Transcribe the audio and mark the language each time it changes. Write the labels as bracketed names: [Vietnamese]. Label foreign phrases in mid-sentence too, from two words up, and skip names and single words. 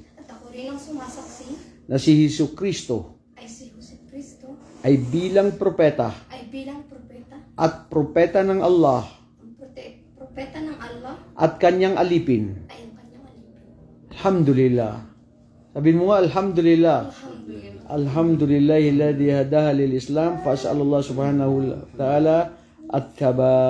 [Filipino] At ako rin ang sumasaksi na si Jesucristo ay si Jose Cristo ay bilang propeta ay bilang propeta at propeta ng Allah ang propeta ng Allah at kanyang alipin. ay ang kanyang alipin. Alhamdulillah. Sabihin mo nga, Alhamdulillah. Alhamdulillah. [Arabic] الحمد لله الذي هدانا للإسلام فأسأل الله سبحانه وتعالى at